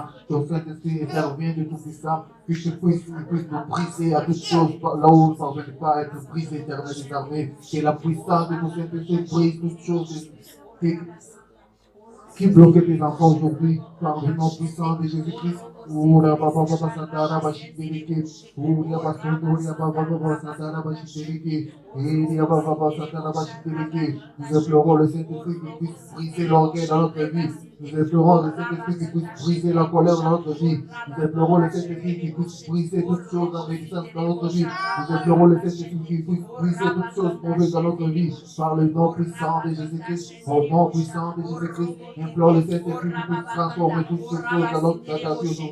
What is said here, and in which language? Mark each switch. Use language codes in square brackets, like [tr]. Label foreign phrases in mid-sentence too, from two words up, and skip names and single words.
[fr] Ton Saint-Esprit intervient de tout puissant, que tu puisses nous briser à toutes choses, là où ça ne veut pas être brisé, Éternel des armées, que la puissance de ton Saint-Esprit brise toutes choses qui bloquent tes enfants aujourd'hui, par le nom puissant de Jésus-Christ. Ura baba baba satara bashiterike, ura basunduri baba baba satara bashiterike, ura baba baba satara bashiterike. Nous implorons le Saint-Esprit qui puisse briser l'orgueil dans notre vie. Nous implorons le Saint-Esprit qui puisse briser la colère dans notre vie. Nous implorons le Saint-Esprit qui puisse briser toutes choses en existence dans notre vie. Nous implorons le Saint-Esprit qui puisse briser toutes choses mauvaises dans notre vie. Par le nom puissant de Jésus-Christ, au nom puissant de Jésus-Christ, implore le Saint-Esprit qui puisse transformer toutes ces choses dans notre vie aujourd'hui.